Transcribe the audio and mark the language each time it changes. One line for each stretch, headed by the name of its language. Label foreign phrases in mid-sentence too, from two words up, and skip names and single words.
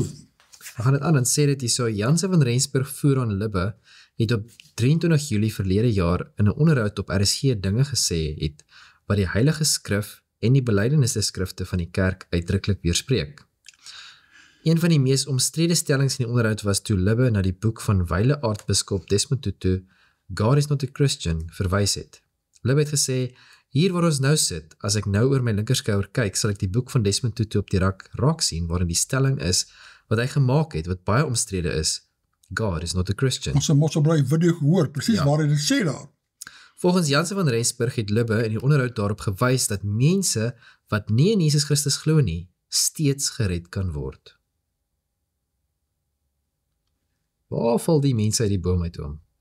Afrikaans: We gaan dit aan en sê dit hier so, Janse van Rensburg voer aan Libbe het op 23 Julie verlede jaar in 'n onderhoud op RSG dinge gesê het, wat die Heilige Skrif en die belydenisskrifte van die kerk uitdruklik weerspreek. Een van die mees omstrede stellings in die onderhoud was toe Libbe na die boek van wyle aartsbiskop Desmond Tutu, God is not a Christian, verwys het. Libbe het gesê, hier waar ons nou sit, as ek nou oor my linkerskouer kyk, sal ek die boek van Desmond Tutu op die raak sien, waarin die stelling is, wat hy gemaak het, wat baie omstrede is, God is not a Christian. Ons het mos op die video gehoor, presies waar hy dit sê daar. Volgens Janse van Rensburg het Libbe in die onderhoud daarop gewys dat mense wat nie in Jesus Christus glo nie, steeds gered kan word. Waar val die mense uit die boom uit om?